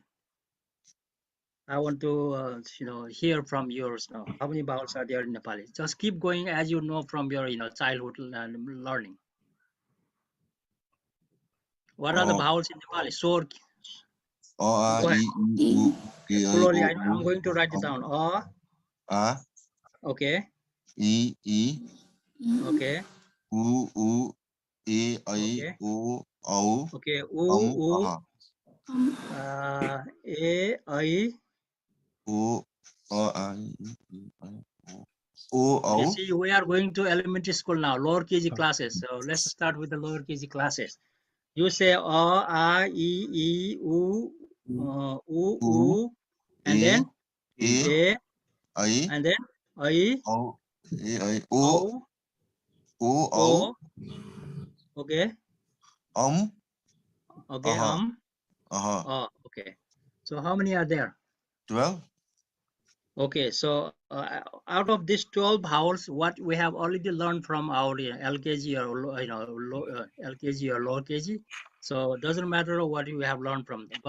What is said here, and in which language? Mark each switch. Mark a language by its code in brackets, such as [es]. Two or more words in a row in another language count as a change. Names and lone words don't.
[en] I want to hear from yours now. How many vowels are there in Nepali? Just keep going as you know from your childhood learning. What are the vowels in Nepali? Sor. O, A, Go ahead. I, U, Okay, E, I, slowly. O, I'm U. going to write it down. A. A, Okay. I, Okay. U, E, I, Okay. O, Au, Okay. U. Aha. A. I. O, A, I, O, Okay. Au. See, we are going to elementary school now, lower KG Oh, classes. So let's start with the lower KG classes. You say A, I, U, U, U, and E, then E, A, I, and then I, Au, E, I, O, O, O, Au, O. Okay. Um, Okay. Aha, Aha. Okay. So how many are there? 12. Okay, so out of these 12 vowels, what we have already learned from our LKG or LKG or lower KG, so it doesn't matter what you have learned from them.